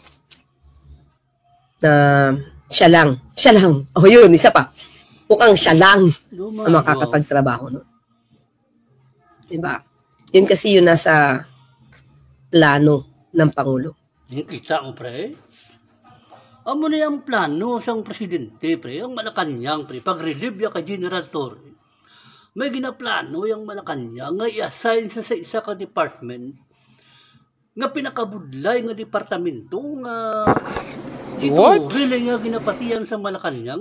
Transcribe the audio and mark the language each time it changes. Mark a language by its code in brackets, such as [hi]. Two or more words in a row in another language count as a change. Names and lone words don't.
[tl] Na siya lang. Oh yun, isa pa. Mukhang siya lang ang makakapagtrabaho nun. Diba? Yun kasi yun nasa plano ng Pangulo. [hil] Kita mo, pre. Amo na yung plano sang presidente, pre. Ang Malacanang, pre. Pag-relieve ya kay General Torre. May ginaplano yung Malacanang nga i-assign sa isa ka department nga pinakabudlay nga departamento nga si Tore lang nga ginapatiyan sa Malacanang